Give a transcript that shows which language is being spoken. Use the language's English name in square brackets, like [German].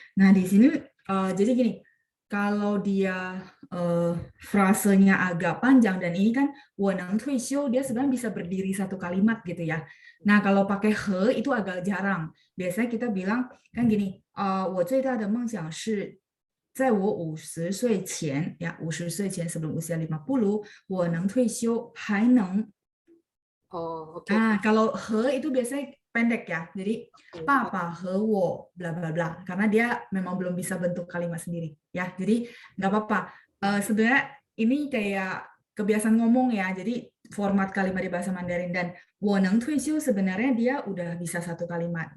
[Indonesian] Nah di sini jadi gini, kalau dia frasenya agak panjang dan ini kan [Chinese] 我能退休 [Indonesian] dia sebenarnya bisa berdiri satu kalimat gitu ya. Nah kalau pakai he itu agak jarang. Biasanya kita bilang kan gini, [Chinese] 我最大的梦想是在我50岁前 [Indonesian] ya [Chinese] 50岁前 [Indonesian] sebelum usia 50 [Chinese] 我能退休还能 [Indonesian] Oh, oke. kalau he itu biasanya pendek ya. Jadi papa he wo bla bla bla karena dia memang belum bisa bentuk kalimat sendiri ya. Jadi nggak apa-apa. Sebenarnya ini kayak kebiasaan ngomong ya. Jadi format kalimat di bahasa Mandarin dan [Chinese] 我能退休 [Indonesian] sebenarnya dia udah bisa satu kalimat.